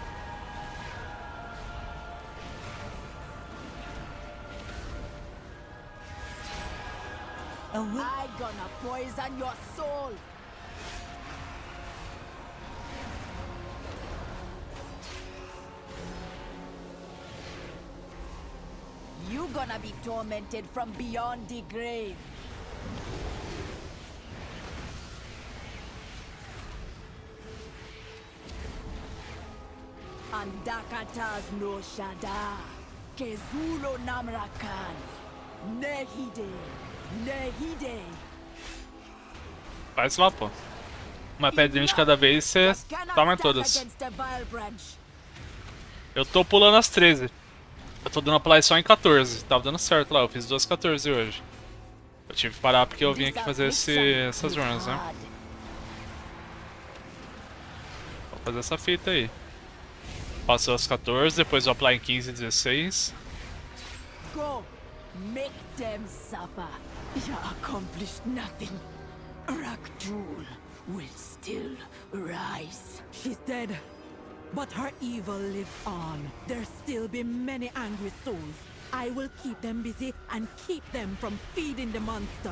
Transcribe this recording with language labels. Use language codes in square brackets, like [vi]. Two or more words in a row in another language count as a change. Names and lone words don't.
[en] I gonna poison your soul. You gonna be tormented from beyond the grave. Andakatas no shada. Kezulo namrakan. Nehide. Nehide. [pt] Faz lá, pô. Uma pedrinha de cada vez e você toma todas. Eu tô pulando as 13. Eu tô dando play só em 14. Tava dando certo lá, eu fiz 2 14 hoje. Eu tive que parar porque eu vim aqui fazer essas runs, né? Vou fazer essa fita aí. Passou as 14, depois eu apply em 15 e 16. [en] Go, make them suffer. You accomplished nothing. Rakjul will still rise. She's dead, but her evil lives on. There'll still be many angry souls. I will keep them busy and keep them from feeding the monster.